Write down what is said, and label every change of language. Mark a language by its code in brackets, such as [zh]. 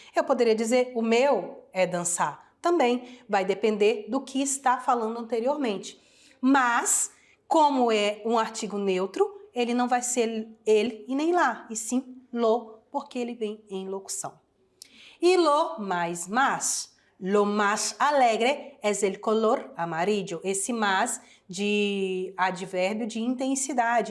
[pt] Eu poderia dizer o meu é dançar. Também vai depender do que está falando anteriormente. Mas, como é um artigo neutro, ele não vai ser ele e nem lá, e sim lo, porque ele vem em locução. E lo mais. [es] Lo más alegre es el color amarillo. [pt] Esse mais de advérbio de intensidade.